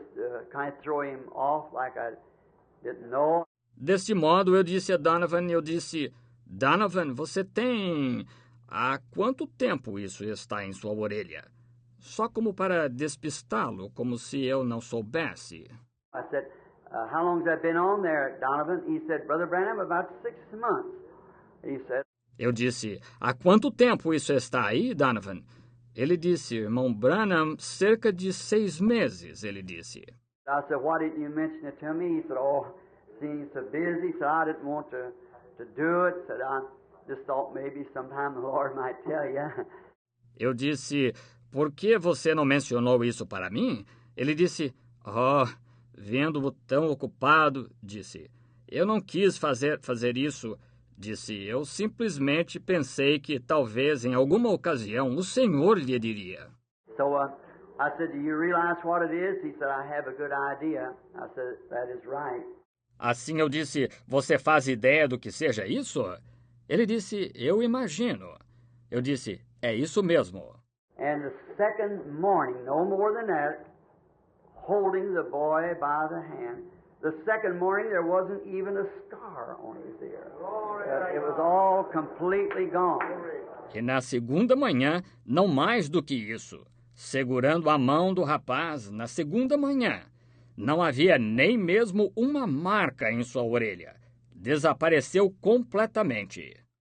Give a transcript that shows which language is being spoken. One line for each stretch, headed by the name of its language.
English: Just kind of throw him off like I didn't know.
Portuguese: Deste modo, eu disse a Donovan, Donovan, você tem... Há quanto tempo isso está em sua orelha? Só como para despistá-lo, como se eu não soubesse.
English: I said, how long has that been on there, Donovan? He said, Brother Branham, about 6 months. He said.
Portuguese: Eu disse, há quanto tempo isso está aí, Donovan? Ele disse, irmão Branham, cerca de 6 meses, ele disse.
English: I said, why didn't you mention it to me? He said, seeing you so busy, so I didn't want to do it. Said, I just thought maybe sometime the Lord might tell you.
Portuguese: Eu disse, por que você não mencionou isso para mim? Ele disse, vendo-o tão ocupado, disse, eu não quis fazer isso. Disse, eu simplesmente pensei que talvez em alguma ocasião o Senhor lhe diria.
English: So I said, do you realize what it is? He said, I have a good idea. I said, that is right.
Portuguese: Assim eu disse, você faz ideia do que seja isso? Ele disse, eu imagino. Eu disse, é isso mesmo.
English: And the second morning, no more than that, holding the boy by the hand, the second morning there wasn't even a scar on his ear. It was all completely gone.
Portuguese: E na segunda manhã, não mais do que isso, segurando a mão do rapaz, na segunda manhã, não havia nem mesmo uma marca em sua orelha. Desapareceu completamente.